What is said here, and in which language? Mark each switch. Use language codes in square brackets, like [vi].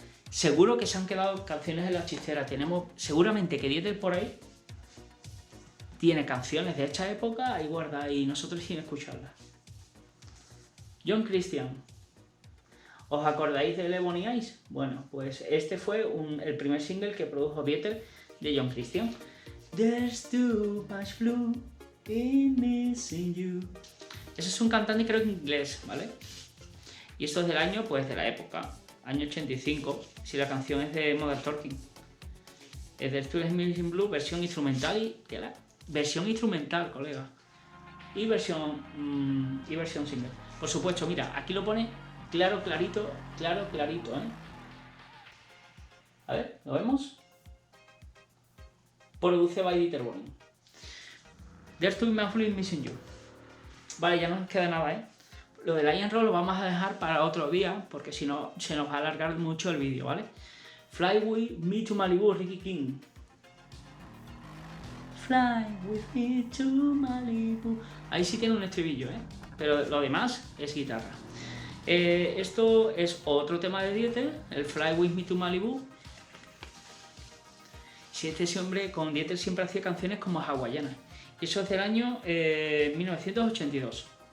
[es] Seguro que se han quedado canciones en la chistera. Tenemos... Seguramente que Dieter por ahí tiene canciones de esta época ahí guardadas y nosotros sin escucharlas. John Christian. ¿Os acordáis de Ebony Eyes? Bueno, pues este fue el primer single que produjo Dieter de John Christian. [en] There's too much blue in missing you. [es] Ese es un cantante creo en inglés, ¿vale? Y esto es del año, pues de la época, año 85, si la canción es de Modern Talking. Es de There's Missing Blue, versión instrumental y... Versión instrumental, colega. Y versión single. Por supuesto, mira, aquí lo pone claro, clarito, ¿eh? A ver, ¿lo vemos? [en] Produce by Dieter Bohlen. There's too much blue in missing you. [es] Vale, ya no nos queda nada, ¿eh? Lo del Lion Roll lo vamos a dejar para otro día, porque si no se nos va a alargar mucho el vídeo, ¿vale? [en] Fly with me to Malibu, Ricky King. Fly with me to Malibu. [es] Ahí sí tiene un estribillo, ¿eh? Pero lo demás es guitarra. Esto es otro tema de Dieter, el Fly with me to Malibu. Si este hombre con Dieter siempre hacía canciones como hawaianas. Y eso es del año 1982.